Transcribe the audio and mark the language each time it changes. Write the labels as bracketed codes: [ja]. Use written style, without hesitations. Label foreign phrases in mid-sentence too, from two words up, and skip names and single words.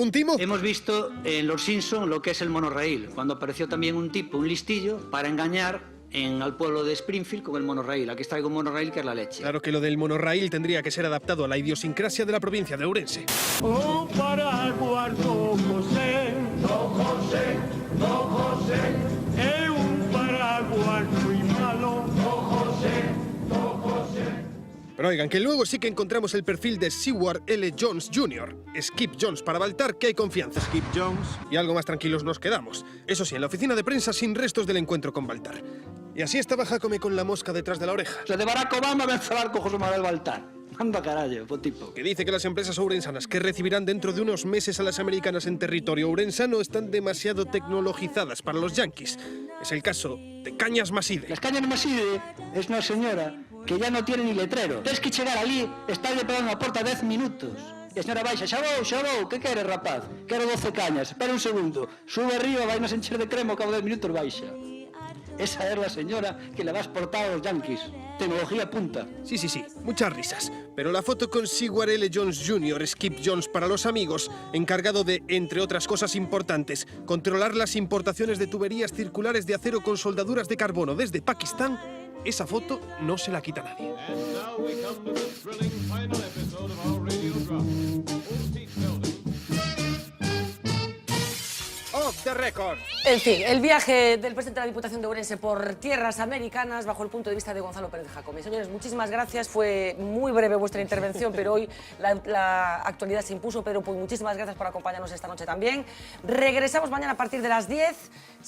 [es] ¿Un timo? Hemos visto en Los Simpson lo que es el monorraíl, cuando apareció también un tipo, un listillo, para engañar al pueblo de Springfield con el monorraíl. Aquí traigo un monorraíl que es la leche. Claro que lo del monorraíl tendría que ser adaptado a la idiosincrasia de la provincia de Ourense. [gl] Oh, paraguas do José, é un paraguas muy malo, [es] Pero oigan, que luego sí que encontramos el perfil de Seward L. Jones Jr., Skip Jones para Baltar, que hay confianza. Skip Jones. Y algo más tranquilos nos quedamos. Eso sí, en la oficina de prensa sin restos del encuentro con Baltar. Y así estaba Jácome con la mosca detrás de la oreja. O sea, de Barack Obama [gl] ven falar [es] con José Manuel Baltar. [gl] Anda carallo, po tipo. [es] Que dice que las empresas ourensanas que recibirán dentro de unos meses a las americanas en territorio ourensano están demasiado tecnologizadas para los yanquis. Es el caso de Cañas Maside. Las Cañas Maside es una señora que ya no tiene ni letrero. [gl] Tens que chegar ali, estarlle pegando a porta 10 minutos. E a señora baixa, xa vou, que queres, rapaz? Quero 12 cañas, espera un segundo. Sube arriba, vai nos encher de crema, ao cabo de 10 minutos baixa. [es] Esa es la señora que le va a exportar a los yanquis. Tecnología punta. Sí, muchas risas. Pero la foto con Seward L. Jones Jr., Skip Jones para los amigos, encargado de, entre otras cosas importantes, controlar las importaciones de tuberías circulares de acero con soldaduras de carbono desde Pakistán, esa foto no se la quita nadie. [en] And now we come to the thrilling final episode of our radio drama. Off the record. [es] En fin, el viaje del presidente de la Diputación de Ourense por tierras americanas bajo el punto de vista de Gonzalo Pérez Jácome. Señores, muchísimas gracias. Fue muy breve vuestra intervención, pero hoy la actualidad se impuso. Pedro Puy, muchísimas gracias por acompañarnos esta noche también. Regresamos mañana a partir de las 10.